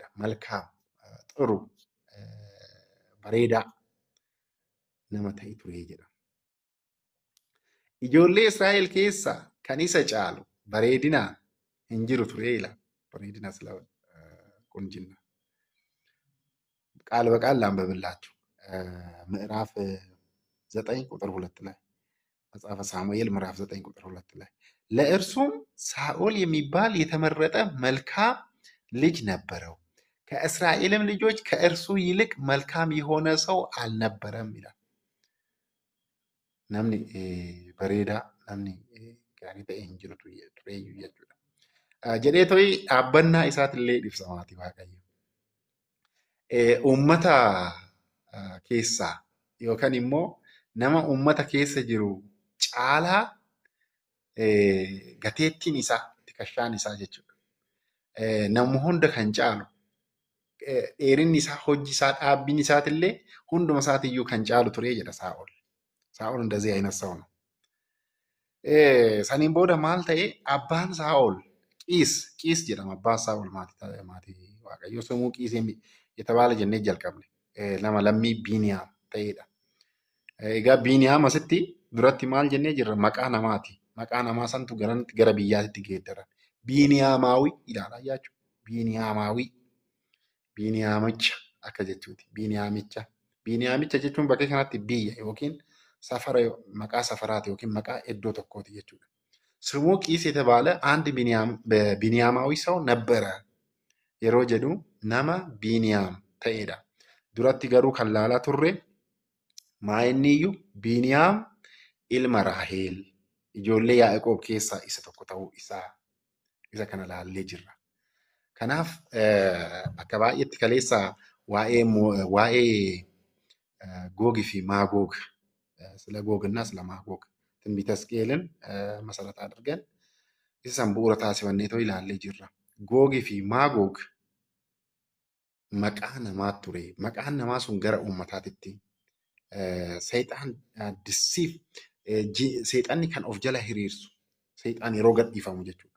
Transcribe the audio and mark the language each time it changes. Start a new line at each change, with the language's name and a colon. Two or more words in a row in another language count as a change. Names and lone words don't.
Oromo: Malkaam, xiru, bareedaa nama ta'e ture jedha. Ijoollee Israa'el keessa kan isa caalu bareedinaan hin jiru ture ila. Bareedina sila qunjinna.
Amharic: ቃል በቃል ላንብብላችሁ. ምዕራፍ 9 ቁጥር 2 ላይ መጽሐፈ ሳሙኤል ምዕራፍ 9 ቁጥር 2 ላይ ለእርሱም ሳኦል የሚባል የተመረጠ መልካም ልጅ ነበረው፣ ከእስራኤልም ልጆች ከእርሱ ይልቅ መልካም የሆነ ሰው አልነበረም ይላል።
Oromo: namni bareedaa namni gaarii ta'e hin jiru tureeyyuu jechuudha. Jedhee to'i dhaabbannaa isaatillee ibsa maatii Waaqayyo. Uummata keessaa yookaan immoo nama uummata keessa jiru caalaa gateettiin isaa tikashaan isaa jechuudha. Nama hunda kan caalu dheerinni isaa hojji isaa dhaabbiin isaatillee hunduma isaatiiyyuu kan caalu turee jedha Saa'ol.
Amharic: Saa'ol እንደዚህ አይነት ሰው ነው.
Oromo: Saniin booda maal ta'e abbaan Saa'ol qiis jedhama abbaan Saa'ol maatii Waaqayyoo sumuu qiis የተባለ jennee jalqabne nama lammii Biiniyaam ta'edha. Egaa Biiniyaam asitti duratti maal jennee jirra maqaa namaati. Maqaa namaa santu gara biyyaatti geeddaran. Biiniyaamaawii ilaalaa jechuudha. Biiniyaamaawii. Biiniyaamicha akka jechuuti. Biiniyaamicha jechuun bakka kanatti biyya yookiin safara maqaa safaraati yookiin maqaa iddoo tokkooti jechuudha.
Amharic: ስሙ ቂስ የተባለ አንድ ቢንያማዊ ሰው ነበረ
Oromo: yeroo jedhu nama Biiniyaam ta'edha. Duratti garuu kan laalaa turre maa inniyyuu Biiniyaam ilma Raaheel ijoollee Yaa'aqoob keessaa isa tokko ta'uu isa kana laallee jirra. Kanaaf akka baay'eetti kaleessa waa'ee Googii fi Maagoog
Amharic: ስለ ጎግና ስለ ማጎግ ትንቢተ ሕዝቅኤልን መሰረት አድርገን
Oromo: ኢሳን bu'uura taasifannee ilaallee jirra. Googii fi Maagoog maqaa namaa ture. Maqaan namaa sun gara uummataatitti seexanni kan of jala hiriirsu seexan yeroo gadhiifamu jechuudha.